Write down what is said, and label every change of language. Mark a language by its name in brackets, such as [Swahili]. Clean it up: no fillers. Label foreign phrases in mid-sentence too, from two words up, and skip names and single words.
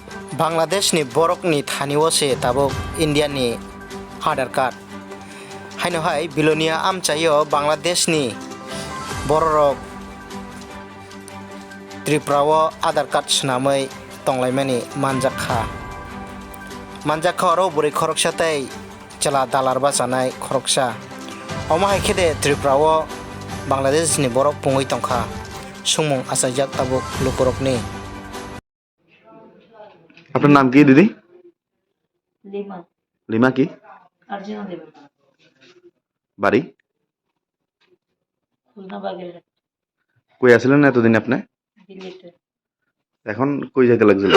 [Kok Borok] बांग्लादेशनि बरकनि थानिवसे ताबुक इंडियानि आधार कार्ड हाइनहाय बिलोनिया आमचायो बांग्लादेशनि बररक त्रिपुराव आधार कार्ड सुनामै तंलायमानि मानजाखा और बुरै खरकसातै चला दालार बाजानाय खरकसा अमाहाय खेदे त्रिपुराव बांग्लादेशनि बरक पुङै तंखा सुमुं आसाइजाक ताबुक लुकुरकनि। [Bangla] আপনার নাম কি দিদি? লিমা লিমা কি? আর্জুনা দেব, বাড়ি? খুলনা বাগেরহাট, কই আছিলেন এতদিন আপনি? দিল্লিতে, এখন কই যেতে লাগছিল?